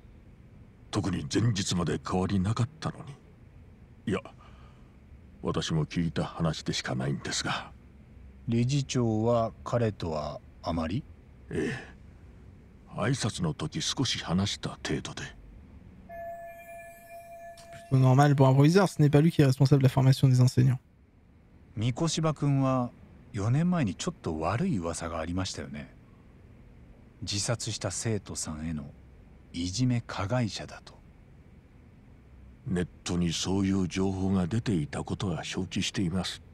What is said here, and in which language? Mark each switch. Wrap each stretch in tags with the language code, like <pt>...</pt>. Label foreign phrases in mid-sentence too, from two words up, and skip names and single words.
<ja>特に前日まで変わりなかったのに。いや、私も聞いた話でしかないんですが。理事長は彼とはあまり？ええ。挨拶の時少し話した程度で。</ja> <fr>Normal pour un proviseur, ce n'est pas lui qui est responsable de la formation des enseignants.</fr> <ja>三越柴君は4年前にちょっと悪い噂がありましたよね。自殺した生徒さんへのいじめ加害者だと。ネットにそういう情報が出ていたことは承知しています。</ja>